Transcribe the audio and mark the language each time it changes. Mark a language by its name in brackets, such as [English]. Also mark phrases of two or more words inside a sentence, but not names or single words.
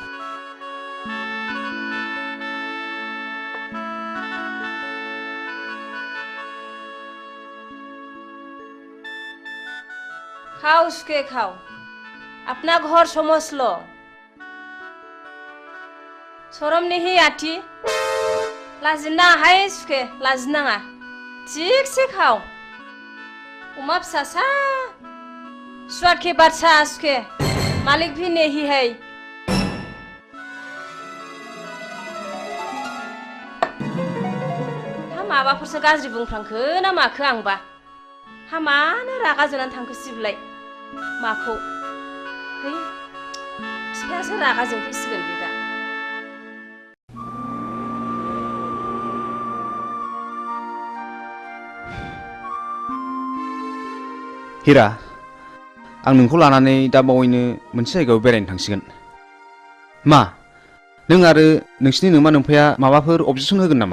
[Hindi] खाओ उसके खाओ अपना घर समझ लो शरम नहीं आती लाजिना है उसके लाजिना ठीक से खाओ उमा फिसासा स्वाद के बादशाह उसके मालिक भी नहीं है [Bodo] हम माबाफोरसो गाज्रि बुंफ्रांखो ना माखो आंबा हामानो रागा जोंनानै थांखो सिबलाय माखौ है फिफायासो रागा जोंफैसिगोन बे दा हिरा आं नोंखौ लानानै दा बावैनो मोनसे जायगायाव बेरायनो थांसिगोन मा नों आरो नोंसिनि नोमा नोमफाया माबाफोर अबजेक्सन होगोन नामा